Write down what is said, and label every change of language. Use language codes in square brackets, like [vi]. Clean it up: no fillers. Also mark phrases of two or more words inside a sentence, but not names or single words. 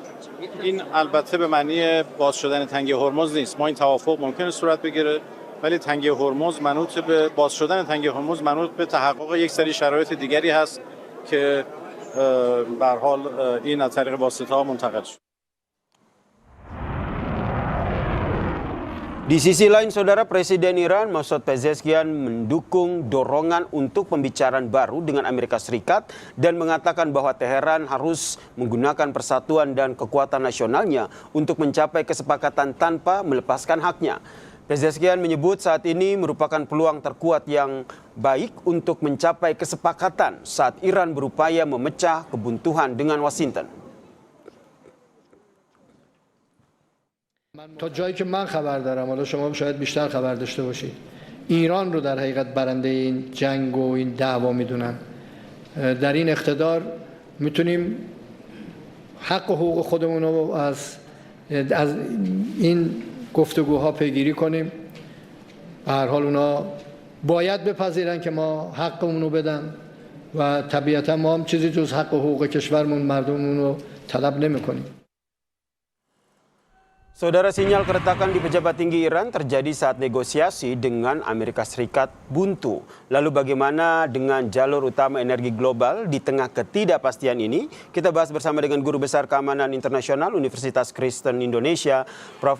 [fa] این البته به معنی باز شدن تنگه هرمز نیست. ما این توافق ممکنه صورت بگیره، ولی تنگه هرمز منوط به باز شدن تنگه هرمز منوط به تحقق یک سری شرایط دیگری هست که به هر حال این از طریق واسطه‌ها منتقل شد. [id] Di sisi lain, saudara, Presiden Iran Masoud Pezeshkian mendukung dorongan untuk pembicaraan baru dengan Amerika Serikat dan mengatakan bahwa Teheran harus menggunakan persatuan dan kekuatan nasionalnya untuk mencapai kesepakatan tanpa melepaskan haknya. Pezeshkian menyebut saat ini merupakan peluang terkuat yang baik untuk mencapai kesepakatan saat Iran berupaya memecah kebuntuan dengan Washington. [fa] تا جایی که من خبر دارم، حالا شما شاید بیشتر خبر داشته باشید، ایران رو در حقیقت برنده این جنگ و این دعوا میدونن. در این اقتدار میتونیم حق و حقوق خودمون رو از این گفتگوها پیگیری کنیم. به هر حال اونا باید بپذیرن که ما حقمون رو بدن و طبیعتا ما هم چیزی جز حق و حقوق کشورمون مردممون رو طلب نمی‌کنیم. [id] Saudara, sinyal keretakan di pejabat tinggi Iran terjadi saat negosiasi dengan Amerika Serikat buntu. Lalu bagaimana dengan jalur utama energi global di tengah ketidakpastian ini? Kita bahas bersama dengan Guru Besar Keamanan Internasional Universitas Kristen Indonesia, Prof.